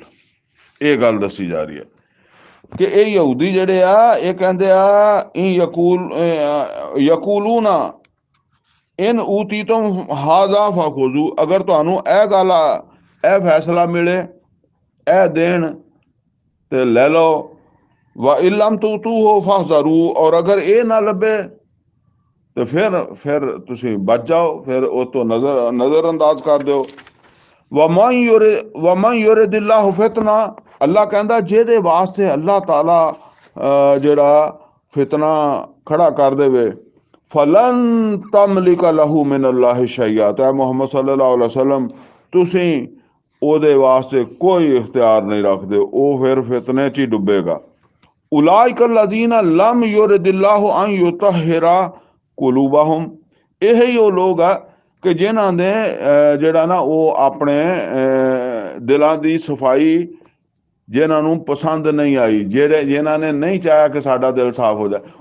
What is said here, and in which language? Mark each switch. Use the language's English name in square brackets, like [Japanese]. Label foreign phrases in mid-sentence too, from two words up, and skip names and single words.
[Punjabi] ਇਹ ਗੱਲ ਦੱਸੀ ਜਾ ਰਹੀ ਹੈ ਕਿ ਇਹ ਯਹੂਦੀ ਜਿਹੜੇ ਆ, ਇਹ ਕਹਿੰਦੇ ਆ [Arabic] يقولون إن أوتيتم هذا فخذوه, [Punjabi] ਅਗਰ ਤੁਹਾਨੂੰ ਇਹ ਗੱਲ, ਇਹ ਫੈਸਲਾ ਮਿਲੇ, ਇਹ ਦੇਣ ਤੇ ਲੈ ਲਓ, [Arabic] وإن لم تؤتوه فاحذروا, [Punjabi] और अगर ਇਹ ਨਾ ਲੱਭੇ ਤੇ ਫਿਰ ਤੁਸੀਂ ਬਚ ਜਾਓ, ਫਿਰ ਉਹ ਤੋਂ ਨਜ਼ਰ ਅੰਦਾਜ਼ ਕਰ ਦਿਓ। [Arabic] ومن يرد الله فتنته, [Punjabi] ਅੱਲਾ ਕਹਿੰਦਾ ਜਿਹਦੇ ਵਾਸਤੇ ਅੱਲਾਹ ਤਾਲਾ ਜਿਹੜਾ ਫਿਤਨਾ ਖੜਾ ਕਰ ਦੇਵੇ, [Arabic] فلن تملك له من الله شيئا. [Punjabi] तो मुहम्मद [Arabic] صلى الله عليه وسلم [Punjabi] तुसी ਉਹਦੇ ਵਾਸਤੇ ਕੋਈ ਇਖਤਿਆਰ ਨਹੀਂ ਰੱਖਦੇ, ਉਹ ਫਿਰ ਫਿਤਨੇ 'ਚ ਹੀ ਡੁੱਬੇਗਾ। [Arabic] أولئك الذين لم يرد الله أن يطهر قلوبهم, [Punjabi] ਇਹੀ ਉਹ ਲੋਕ ਆ ਕਿ ਜਿਨ੍ਹਾਂ ਦੇ ਜਿਹੜਾ ਨਾ ਉਹ ਆਪਣੇ ਦਿਲਾਂ ਦੀ ਸਫਾਈ ਜਿਨ੍ਹਾਂ ਨੂੰ ਪਸੰਦ ਨਹੀਂ ਆਈ, ਜਿਨ੍ਹਾਂ ਨੇ ਨਹੀਂ ਚਾਹਿਆ ਕਿ ਸਾਡਾ ਦਿਲ ਸਾਫ਼ ਹੋ ਜਾਏ।